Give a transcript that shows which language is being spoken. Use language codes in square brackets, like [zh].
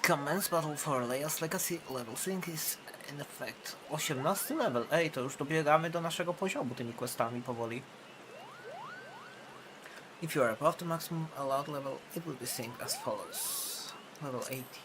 [en] Commence battle for Leia's Legacy level sync is in effect. 18 level. [pl] Ej, to już dobiegamy do naszego poziomu tymi questami powoli. [en] If you are above the maximum allowed level, it will be synced as follows. Level 18.